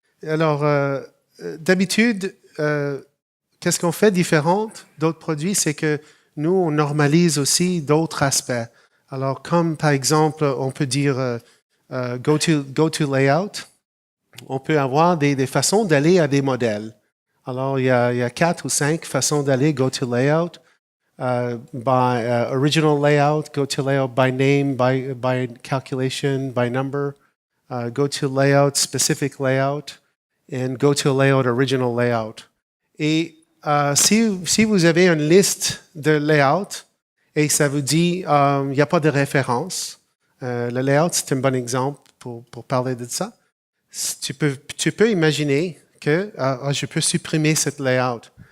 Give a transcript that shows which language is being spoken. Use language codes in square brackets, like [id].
[fr] Alors, d'habitude, qu'est-ce qu'on fait différent d'autres produits, c'est que nous, on normalise aussi d'autres aspects. Alors, comme par exemple, on peut dire [en] go to layout. [fr] On peut avoir des façons d'aller à des modèles. Alors, il y a 4 ou 5 façons d'aller [en] go to layout. By original layout, go to layout by name, by calculation, by number, go to layout, specific layout, and go to layout, original layout. [fr] Et si vous avez une liste de layout et ça vous dit il n'y a pas de référence, le layout, c'est un bon exemple pour parler de ça. Tu peux imaginer que je peux supprimer cette layout.